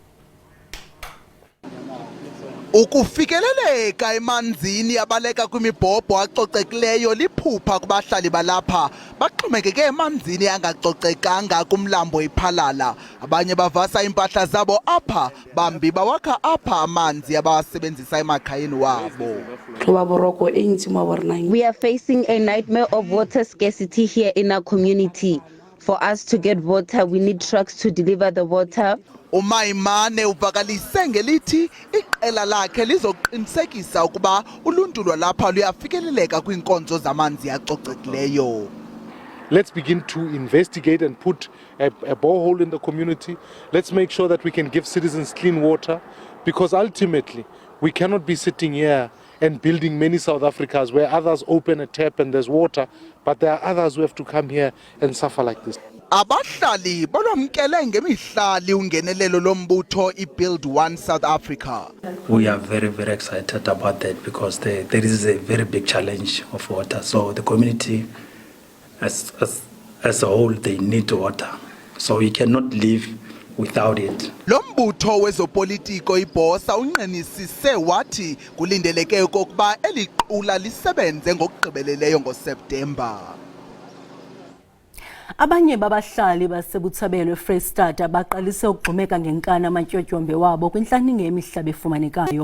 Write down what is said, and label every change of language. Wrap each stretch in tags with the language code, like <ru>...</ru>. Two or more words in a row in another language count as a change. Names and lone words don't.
<xh>Ukufikeleleka emanzini abaleka kwimibhobho acocekileyo liphupha kubahlali balapha baxhomekeke emanzini angacocekanga kumlambo iPhalala. Abanye bavasa impahla zabo apha, bambi bawakha apha amanzi abawasebenzisa emakhayeni wabo.</xh> <en>We are facing a nightmare of water scarcity here in our community. For us to get water, we need trucks to deliver the water.</en> <xh>Umaimane uvakalise ngelithi iqela lakhe lizoqinisekisa ukuba uluntu lwalapha luyafikeleleka kwinkonzo zamanzi acocekileyo.</xh> <en>Let's begin to investigate and put a borehole in the community. Let's make sure that we can give citizens clean water, because ultimately we cannot be sitting here and building many South Africas where others open a tap and there's water, but there are others who have to come here and suffer like this.</en> <xh>Abahlali bolwamkele ngemihlali ungenelelo lombutho iBuild One South Africa.</xh> <en>We are very, very excited about that because there is a very big challenge of water. So the community as a whole, they need water. So we cannot live without it.</en> <xh>Lombutho wezopolitiko iBhosa unqenisise wathi kulindeleke okokuba eliqula lisebenze ngokugqibeleleyo ngoSeptemba. Abanye babahlali baseButshabelo eFreystata baqalise ukugxumeka ngenkani amatyotyombe wabo kwintlaninge yemihlaba efumanekayo.</xh>